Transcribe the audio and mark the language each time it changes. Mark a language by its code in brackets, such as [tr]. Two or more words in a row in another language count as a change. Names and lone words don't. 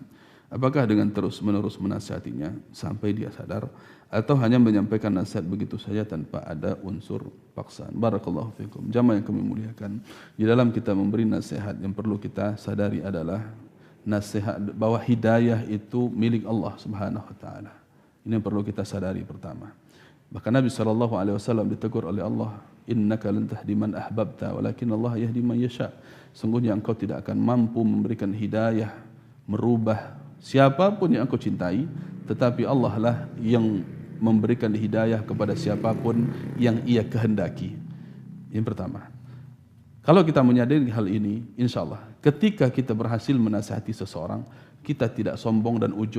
[id] Apakah dengan terus-menerus menasihatinya sampai dia sadar, atau hanya menyampaikan nasihat begitu saja tanpa ada unsur paksaan? [ar] بارك الله فيكم. [id] Jamaah yang kami muliakan, di dalam kita memberi nasihat yang perlu kita sadari adalah nasihat bahwa hidayah itu milik Allah [ar] سبحانه وتعالى. [id] Ini yang perlu kita sadari pertama. Bahkan Nabi SAW ditegur oleh Allah, [ar] إنك لن تهدي من أحببت ولكن الله يهدي من يشاء. [id] Sungguhnya engkau tidak akan mampu memberikan hidayah, merubah siapapun yang engkau cintai, tetapi Allah lah yang memberikan hidayah kepada siapapun yang ia kehendaki. Yang pertama. Kalau kita menyadari hal ini, [ar] إن شاء الله, [id] ketika kita berhasil menasihati seseorang, kita tidak sombong dan ujub.